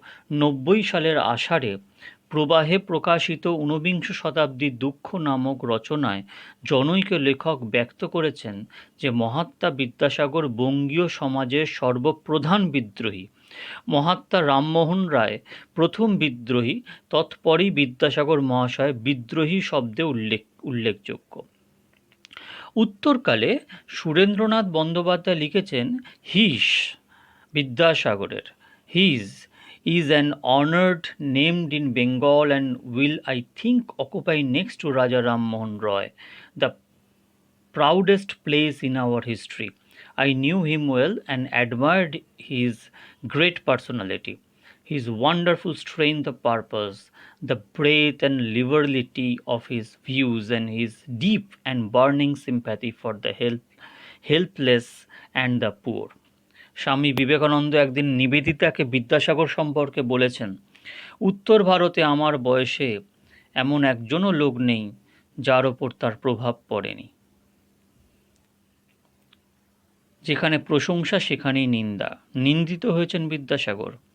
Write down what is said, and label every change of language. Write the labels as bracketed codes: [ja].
[bn] 1290 সালের আষাঢ়ে প্রবাহে প্রকাশিত ঊনবিংশ শতাব্দীর দুঃখ নামক রচনায় জনৈক লেখক ব্যক্ত করেছেন যে মহাত্মা বিদ্যাসাগর বঙ্গীয় সমাজের সর্বপ্রধান বিদ্রোহী। মহাত্মা রামমোহন রায় প্রথম বিদ্রোহী, তৎপরই বিদ্যাসাগর মহাশয় বিদ্রোহী শব্দে উল্লেখযোগ্য। উত্তরকালে সুরেন্দ্রনাথ বন্দ্যোপাধ্যায় লিখেছেন, হিস বিদ্যাসাগরের his [en] is an honored named in Bengal and will, I think, occupy next to Raja Ram Mohan Roy the proudest place in our history. I knew him well and admired his great personality, his wonderful strength of purpose, the breadth and liberality of his views, and his deep and burning sympathy for the helpless and the poor. [bn] Swami Vivekananda একদিন নিবেদিতাকে বিদ্যাসাগর সম্পর্কে বলেছেন, উত্তর ভারতে আমার বয়সে এমন একজনও লোক নেই যার ওপর তার প্রভাব পড়েনি। যেখানে প্রশংসা সেখানেই নিন্দা। নিন্দিত হয়েছেন বিদ্যাসাগর।